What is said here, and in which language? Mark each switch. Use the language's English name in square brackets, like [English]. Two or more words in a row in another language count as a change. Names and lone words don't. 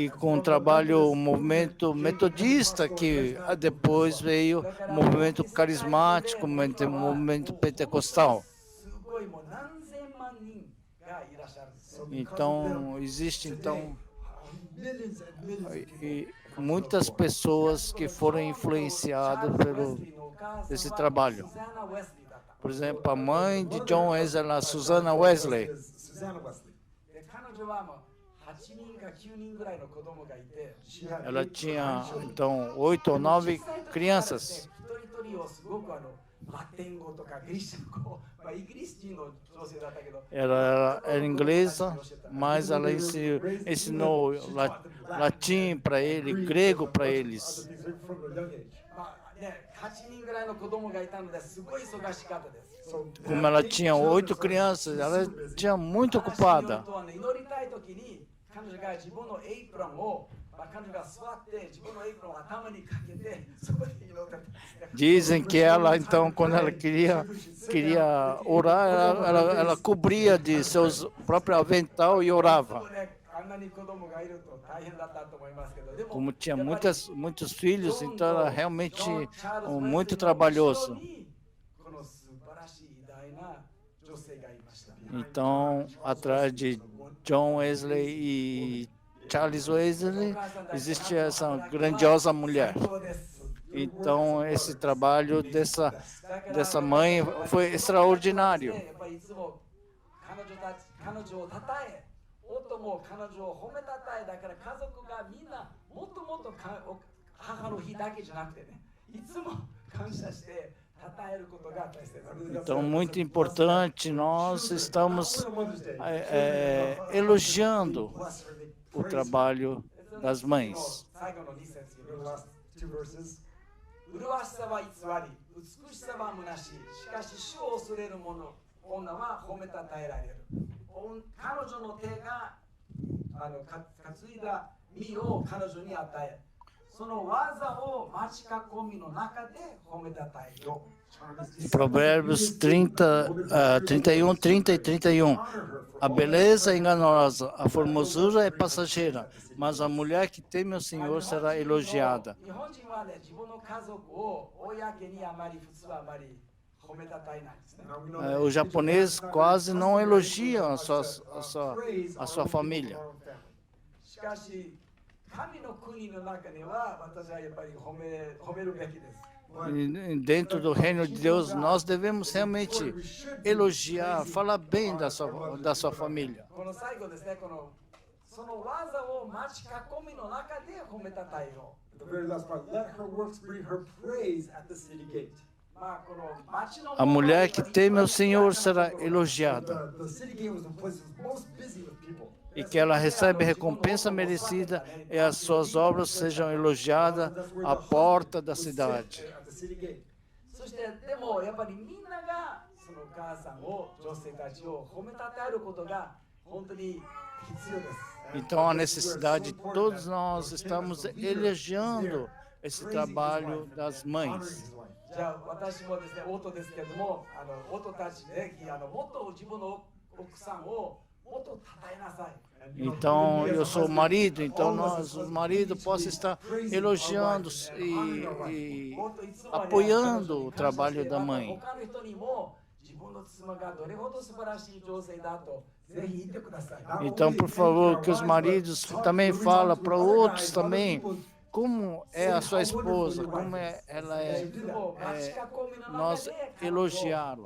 [Portuguese] E com o trabalho, o movimento metodista, que depois veio o movimento carismático, o movimento pentecostal. [Japanese] すごいもう何千万人がいらっしゃるんですよ。 [Portuguese] Então, existe então [English] Millions and millions of people. [Portuguese] e muitas pessoas que foram influenciadas desse trabalho. Por exemplo, a mãe de John Wesley, a Susana Wesley, Susanna Wesley. [Japanese] で彼女はもう8人か9人ぐらいの子供がいて、 [English] She had [Portuguese] ela [English] eight [Portuguese] tinha [English] grandchildren. [Portuguese] então 8 ou 9 crianças. [Japanese] 一人一人をすごくラテン語とかギリシャ語、イギリス人の女性だったけど、 [Portuguese] Ela era inglesa, mas ela ensinou latim para ele, grego para eles. [English] from a young age. [Japanese] 8 人ぐらいの子供がいたのですごい忙しかったです。 [Portuguese] So Como ela tinha 8 crianças, ela tinha muito ocupada. [Japanese] 祈りたいときに彼女が自分のエイプロンを、彼女が座って自分のエイプロンを頭にかけてそこで祈ってたんですね。 [Portuguese] Dizem que ela, então, quando ela queria orar, ela cobria de seus próprios avental e orava. [Japanese] あんなに子供がいると大変だったと思いますけど、でも [Portuguese] Como tinha muitos filhos, então era realmente muito trabalhoso. [Japanese] この素晴らしい偉大な女性がいました。 [Portuguese] Então, atrás de John Wesley e Charles Wesley, existe essa grandiosa mulher. [Japanese] そうです。 [Portuguese] Então, esse trabalho dessa mãe foi extraordinário. [Japanese] やっぱりいつも彼女をたたえ、夫も彼女を褒めたたえ、だから家族がみんなもっともっと母の日だけじゃなくてね、いつも感謝してたたえることが大切です。 [Portuguese] Então, muito importante, nós estamos elogiando o trabalho das mães. [Japanese] 最後の2節 [English] the last two verses. [Japanese] 麗しさは偽り、美しさは虚しい。しかし主を恐れる者、女は褒めたたえられる。彼女の手が担いだ実を彼女に与え、その技を待ち囲みの中で褒めたたえよ。 [Portuguese] Provérbios 31, 30 e 31. A beleza é enganosa, a formosura é passageira, mas a mulher que teme o Senhor será elogiada. [Japanese] 日本人はね、自分の家族を公にあまり普通はあまり褒めたたえないですね。 [English] Now we know that [Portuguese] O japonês quase não elogia a sua família. [Japanese] しかし、神の国の中には私はやっぱり褒めるべきです。 [Portuguese] E dentro do reino de Deus, nós devemos realmente elogiar, falar bem da sua família. [Japanese] この最後ですね、その技を待ち囲みの中で褒めたたえよう。 [English] the very last part, let her works bring her praise at the city gate. [Japanese] この町の [Portuguese] A mulher que teme o Senhor será elogiada. [English] The city gate was the place that was most busy with people. [Portuguese] E que ela recebe recompensa merecida e as suas obras sejam elogiadas à porta da cidade. [English] At the city gate. [Japanese] そしてでもやっぱりみんながそのお母さんを女性たちを褒めたたえることが本当に必要です。 [Portuguese] Então, a necessidade, todos nós estamos elogiando esse trabalho das mães. [Japanese] じゃあ私もですね、夫ですけども、夫たちぜひもっと自分の奥さんをもっとたたえなさい。 [Portuguese] Então, eu sou o marido, então o marido possa estar elogiando e apoiando o trabalho da mãe. [Japanese] 他の人にも自分の妻がどれほど素晴らしい女性だとぜひ言ってください。 [Portuguese] Então, por favor, que os maridos também falem para outros também como é a sua esposa, como ela é, nós elogiá-la.